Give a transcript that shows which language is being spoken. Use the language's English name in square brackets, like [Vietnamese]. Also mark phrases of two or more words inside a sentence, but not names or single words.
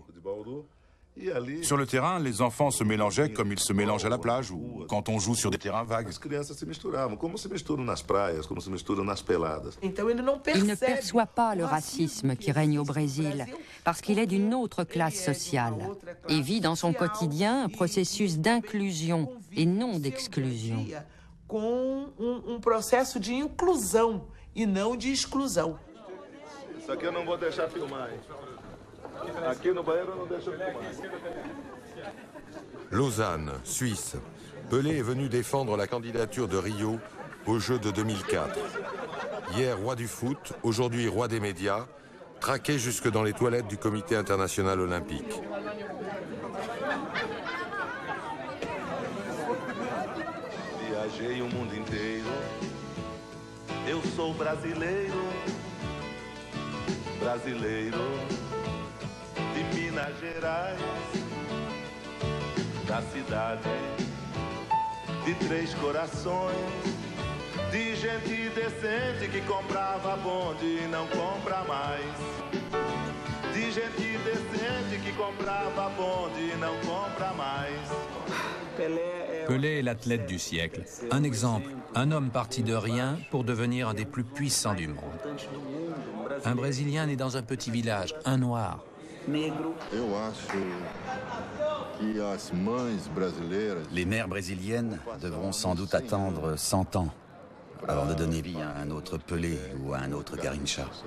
[French] Sur le terrain, les enfants se mélangeaient comme ils se mélangent à la plage ou quand on joue sur des terrains vagues. Il ne perçoit pas le racisme qui règne au Brésil parce qu'il est d'une autre classe sociale et vit dans son quotidien un processus d'inclusion et non d'exclusion. [Portuguese] Com processo de inclusão e não de exclusão. Isso aqui eu não vou deixar filmar. Aqui no banheiro eu não deixo filmar. [French] Lausanne, Suisse. Pelé est venu défendre la candidature de Rio aux Jeux de 2004. Hier roi du foot, aujourd'hui roi des médias, traqué jusque dans les toilettes du Comité international olympique. [Portuguese] viajei o mundo inteiro. Eu sou brasileiro, brasileiro de Minas Gerais, da cidade de Três Corações, de gente decente que comprava bonde e não compra mais. De gente decente que comprava bonde e não compra mais. [French] Pelé est l'athlète du siècle. Un exemple, un homme parti de rien pour devenir un des plus puissants du monde. Un Brésilien né dans un petit village, un noir. Les mères brésiliennes devront sans doute attendre 100 ans avant de donner vie à un autre Pelé ou à un autre Garrincha.